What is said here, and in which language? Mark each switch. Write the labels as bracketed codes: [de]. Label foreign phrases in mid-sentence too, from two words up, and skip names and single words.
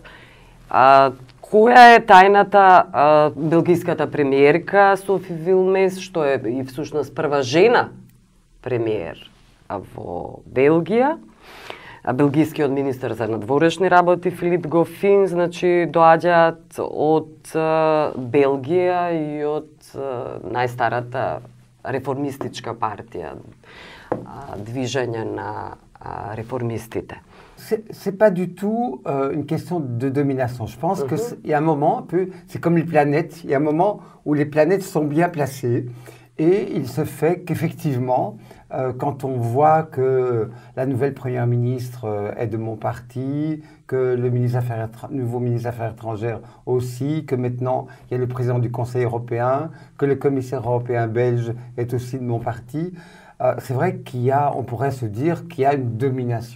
[mk] Која е тајната белгиската премиерка Софи Вилмес, што е и всушност прва жена премиер во Белгија? Белгискиот министер за надворешни работи Филип Гофин, значи, доаѓаат од Белгија и од најстарата реформистичка партија, движење на réformistite. [fr] C'est pas du tout une question de domination. Je pense qu'il y a un moment, c'est comme les planètes, il y a un moment où les planètes sont bien placées et il se fait qu'effectivement, quand on voit que la nouvelle première ministre est de mon parti, que le nouveau ministre des Affaires étrangères aussi, que maintenant il y a le président du Conseil européen, que le commissaire européen belge est aussi de mon parti, c'est vrai on pourrait se dire qu'il y a une domination.